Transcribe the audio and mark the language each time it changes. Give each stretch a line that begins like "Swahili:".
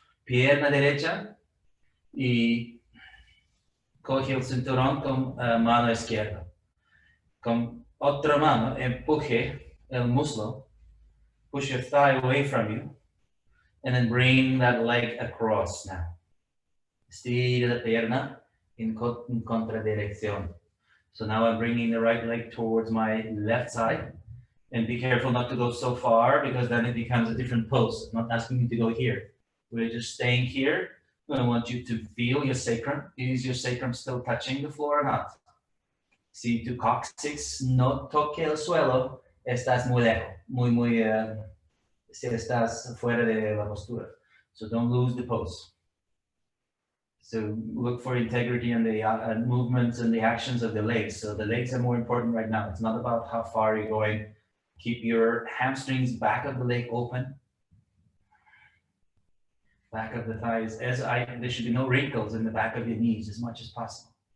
Spanish: Pierna derecha y coge el cinturón con mano izquierda. Con otra mano empuje el muslo.
English: Push your thigh away from you. And then bring that leg across now.
Spanish: Estira la pierna in contradirección.
English: So now I'm bringing the right leg towards my left side. And be careful not to go so far because then it becomes a different pose. I'm not asking you to go here. We're just staying here. I want you to feel your sacrum. Is your sacrum still touching the floor or not?
Spanish: Si tu coccyx no toque el suelo, estás muy lejos, muy si estás fuera de la postura.
English: So don't lose the pose. So look for integrity in the movements and the actions of the legs. So the legs are more important right now. It's not about how far you're going. Keep your hamstrings, back of the leg open. Back of the thighs. There should be no wrinkles in the back of your knees as much as possible.